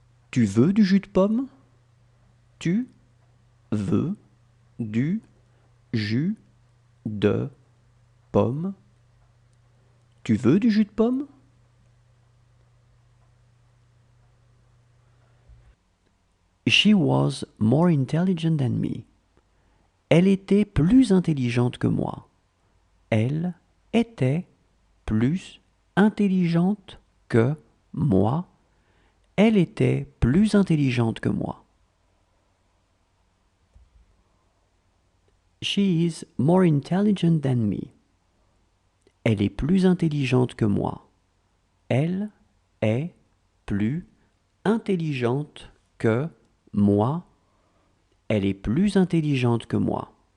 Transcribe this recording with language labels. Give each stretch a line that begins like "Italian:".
French: Tu veux du jus de pomme? Tu veux du jus de pomme? Tu veux du jus de pomme?
English: She was more intelligent than me.
French: Elle était plus intelligente que moi. Elle était plus intelligente que moi. Elle était plus intelligente que moi.
English: She is more intelligent than me.
French: Elle est plus intelligente que moi. Elle est plus intelligente que moi. Elle est plus intelligente que moi.